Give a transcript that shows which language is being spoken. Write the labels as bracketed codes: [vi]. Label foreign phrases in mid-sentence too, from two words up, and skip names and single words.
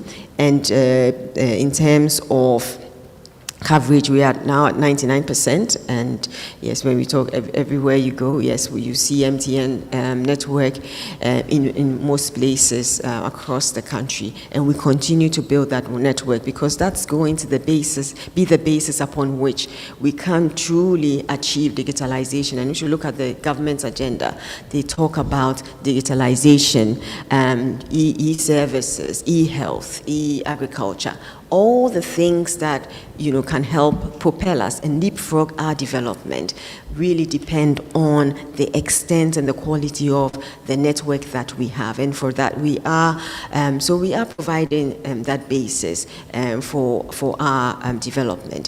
[en] And in terms of coverage, we are now at 99%, and yes, when we talk everywhere you go, yes, you see MTN network in most places across the country, and we continue to build that network because that's going to be the basis upon which we can truly achieve digitalization. And if you look at the government's agenda, they talk about digitalization, e-services, e-health, e-agriculture, all the things that can help propel us and leapfrog our development really depend on the extent and the quality of the network that we have. And for that, we are providing that basis for our development.